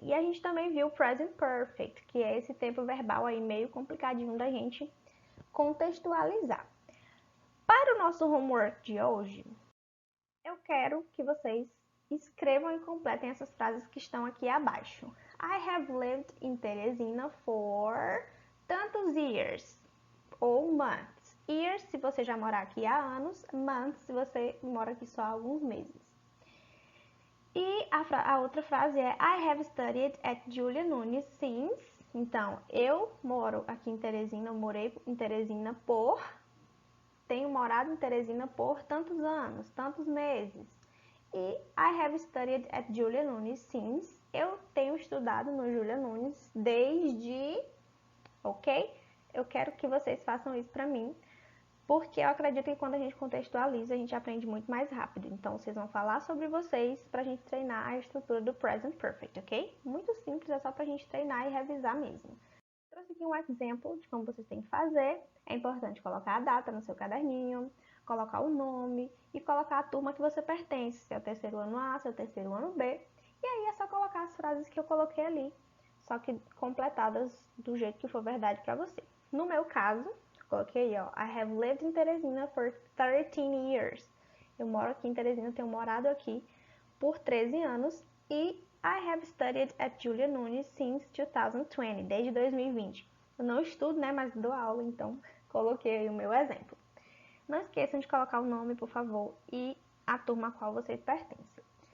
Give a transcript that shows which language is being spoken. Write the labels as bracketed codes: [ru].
[pt] E a gente também viu o present perfect, que é esse tempo verbal aí meio complicadinho da gente contextualizar. Para o nosso homework de hoje, eu quero que vocês escrevam e completem essas frases que estão aqui abaixo. [en] I have lived in Teresina for tantos years ou months. [pt] Years se você já mora aqui há anos, months se você mora aqui só há alguns meses. E a outra frase é [en] I have studied at Julia Nunes since. [pt] Então, eu moro aqui em Teresina, eu morei em Teresina tenho morado em Teresina por tantos anos, tantos meses. E [en] I have studied at Julia Nunes since. [pt] Eu tenho estudado no Julia Nunes desde, ok? Eu quero que vocês façam isso para mim porque eu acredito que quando a gente contextualiza, a gente aprende muito mais rápido. Então, vocês vão falar sobre vocês pra gente treinar a estrutura do Present Perfect, ok? Muito simples, é só pra gente treinar e revisar mesmo. Trouxe aqui um exemplo de como vocês têm que fazer. É importante colocar a data no seu caderninho, colocar o nome e colocar a turma que você pertence, se é o terceiro ano A, se é o terceiro ano B. E aí é só colocar as frases que eu coloquei ali, só que completadas do jeito que for verdade para você. No meu caso, coloquei, ó, [en] I have lived in Teresina for 13 years. [pt] Eu moro aqui em Teresina, tenho morado aqui por 13 anos e [en] I have studied at Julia Nunes since 2020, [pt] desde 2020. Eu não estudo, né, mas dou aula, então coloquei aí o meu exemplo. Não esqueçam de colocar o nome, por favor, e a turma a qual vocês pertencem.